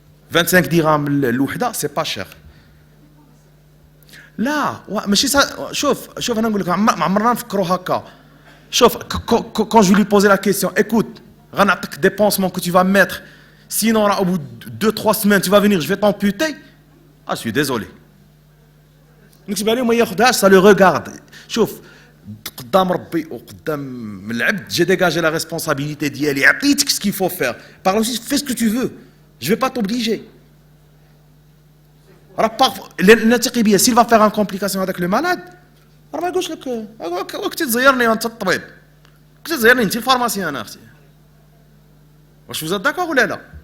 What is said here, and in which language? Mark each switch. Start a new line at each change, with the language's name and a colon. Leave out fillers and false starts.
French: 25 dirhams l'ouhda, c'est pas cher.
Arabic: Là, ماشي شوف انا نقول لك ما عمرنا نفكروا هكا.
French: شوف quand je lui posais la question, écoute, غنعطيك des pansements que tu vas mettre, sinon au bout de 2-3 semaines tu vas venir, je vais t'amputer. Ah, je suis désolé.
Arabic: نكتب عليهم ما ياخذهاش
French: ça le regarde
Arabic: شوف قدام ربي وقدام العبد
French: j'ai dégagé la responsabilité
Arabic: ديالي عطيتك
French: ce qu'il faut faire par la suite fais ce que tu veux je vais pas t'obliger
Arabic: راه نثقي بيا
French: s'il va faire une complication
Arabic: هذاك le malade راه ما يقولش لك كنتي تزيرني انت الطبيب كنتي تزيرني انت الفارماسيان انا اختي واش
French: vous êtes d'accord
Arabic: ولا لا